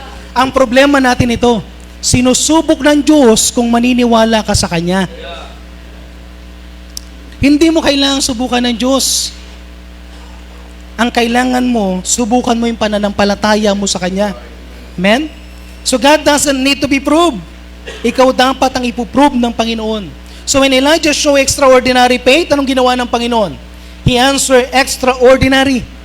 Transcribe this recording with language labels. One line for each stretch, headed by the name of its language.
Filipino: Ang problema natin ito, sinusubok ng Diyos kung maniniwala ka sa Kanya. Hindi mo kailangang subukan ng Diyos. Ang kailangan mo, subukan mo yung pananampalataya mo sa Kanya. Amen?
English: So God doesn't need to be proved.
Filipino: Ikaw dapat ang ipuprove ng Panginoon.
English: So when Elijah show extraordinary faith,
Filipino: anong ginawa ng Panginoon?
English: He answered extraordinary.